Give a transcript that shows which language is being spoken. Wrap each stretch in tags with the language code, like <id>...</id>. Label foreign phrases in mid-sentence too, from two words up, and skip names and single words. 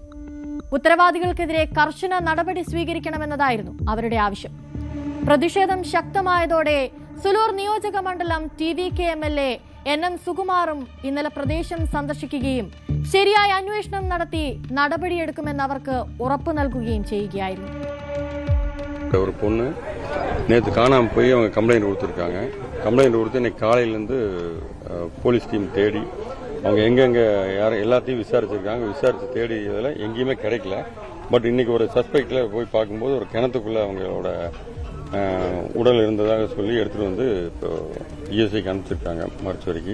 <ml>ഉത്തരവാദികൾക്കെതിരെ കർശന നടപടി സ്വീകരിക്കണമെന്നതായിരുന്നു അവരുടെ ആവശ്യം. പ്രതിഷേധം ശക്തമായതോടെ സുലൂർ നിയോജക മണ്ഡലം TVK MLA NM സുകുമാറും ഇന്നലെ പ്രദേശം സന്ദർശിക്കുകയും ശരിയായ അന്വേഷണം നടത്തി നടപടിയെടുക്കുമെന്ന് അവർക്ക് ഉറപ്പു നൽകുകയും ചെയ്യുകയായിരുന്നു.</ml> <ta>ஒரு பொண்ணு நேற்று காணாமல் போய் அவங்க கம்ப்ளைண்ட் கொடுத்துருக்காங்க. கம்ப்ளைண்ட் கொடுத்து இன்னைக்கு காலையிலேருந்து போலீஸ் டீம் தேடி அவங்க எங்கெங்கே எல்லாத்தையும் விசாரிச்சிருக்காங்க. விசாரித்து தேடி இதில் எங்கேயுமே கிடைக்கல. பட் இன்னைக்கு ஒரு சஸ்பெக்டில் போய் பார்க்கும்போது ஒரு கிணத்துக்குள்ளே அவங்களோட உடல் இருந்ததாக சொல்லி எடுத்துகிட்டு வந்து இப்போ ESIக்கு அனுப்பிச்சிருக்காங்க மருத்துவரைக்கு.</ta>